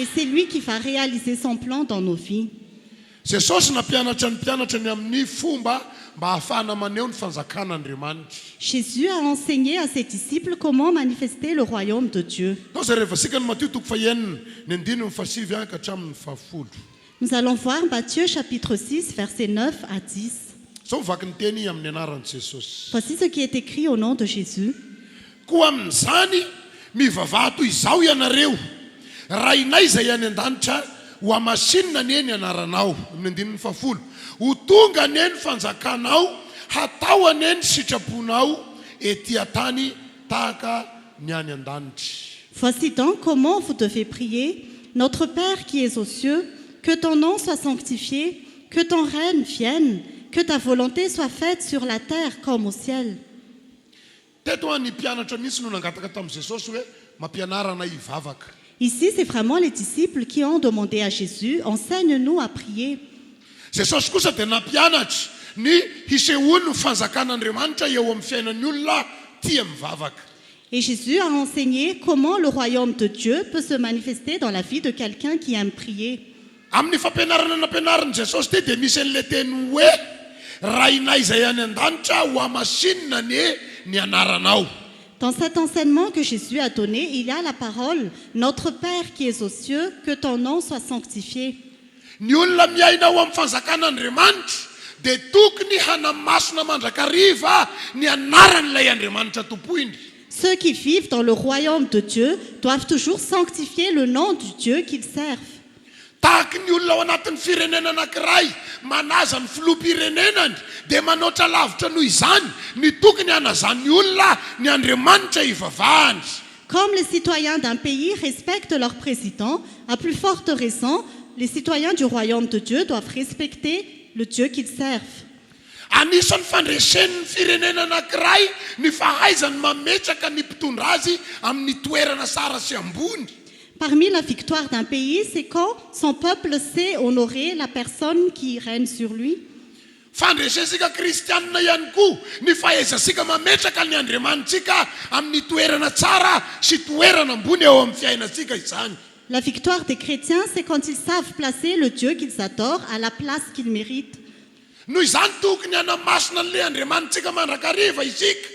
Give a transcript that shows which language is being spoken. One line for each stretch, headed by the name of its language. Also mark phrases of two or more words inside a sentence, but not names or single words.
French: Et c'est lui qui va réaliser son plan dans nos vies.
Malagasy: Jesosy nampianatra ny mpianatrany amin'ny fomba mba hahafahana maneho ny fanjakan'Andriamanitra.
French: Jésus a enseigné à ses disciples comment manifester le royaume de Dieu.
Malagasy: Ao zay rehefa sika ny Matthieu toko fahenina ny andininy fahasivy any ka hatramin'ny fahafolo.
French: Nous allons voir Matthieu chapitre 6, versets 9 à 10.
Malagasy: Sao mivaky ny teny amin'ny anaran'i Jesosy.
French: Voici ce qui est écrit au nom de Jésus.
Malagasy: Koa amin'izany mivavaha toy izao ianareo, raha inay izay any an-danitra ho amasinina ny eny anaranao, amin'ny andininy fahafolo, ho tonga ny eny fanjakanao, hatao any eny sitraponao ety an-tany tahaka ny any an-danitra.
French: Voici donc comment vous devez prier. Notre Père qui es aux cieux, que ton nom soit sanctifié, que ton règne vienne, que ta volonté soit faite sur la terre comme au ciel.
Malagasy: Teto ny mpianatra misy no nangataka tamin'i Jesosy hoe mampianarana hivavaka.
French: Ici, c'est vraiment les disciples qui ont demandé à Jésus, enseigne-nous à prier.
Malagasy: Jesosy kosa dia nampianatra ny hisehoany ny fanjakan'Andriamanitra eo amin'ny fiainan'ny olona tia mivavaka.
French: Et Jésus a enseigné comment le royaume de Dieu peut se manifester dans la vie de quelqu'un qui aime prier.
Malagasy: Amin'ny fampianarana nampianarin'i Jesosy ty dia misy an'ilay teny hoe raha inay izay any an-danitra ho amasinina ny anaranao.
French: Dans cet enseignement que Jésus a donné, il y a la parole « Notre Père qui es aux cieux, que ton nom soit sanctifié ».
Malagasy: Ny olona miaina ao amin'ny fanjakan'Andriamanitra dia tokony hanamasina mandrakariva ny anaran'ilay Andriamanitra tompoiny.
French: Ceux qui vivent dans le royaume de Dieu doivent toujours sanctifier le nom du Dieu qu'ils servent.
Malagasy: Tahaka ny olona ao anatin'ny firenena anankiray manaza ny filoham-pirenenany dia manoatra lavitra noho izany ny tokony hanazan'ny olona ny Andriamanitra hivavahany.
French: Comme les citoyens d'un pays respectent leur président, à plus forte raison, les citoyens du royaume de Dieu doivent respecter le Dieu qu'ils servent.
Malagasy: Anisan'ny fandresen'ny firenena anankiray ny fahaizany mametraka ny mpitondra azy amin'ny toerana tsara sy ambony.
French: Parmi la victoire d'un pays, c'est quand son peuple sait honorer la personne qui règne sur lui.
Malagasy: Fandresensika kristianina ihany koa ny fahaizasika mametraka ny Andriamanitsika amin'ny toerana tsara sy toerana ambony eo amin'ny fiainantsika izany.
French: La victoire des chrétiens, c'est quand ils savent placer le Dieu qu'ils adorent à la place qu'il mérite.
Malagasy: Noho izany tokony hanamasina an'ilay Andriamanitsika mandrakariva isika.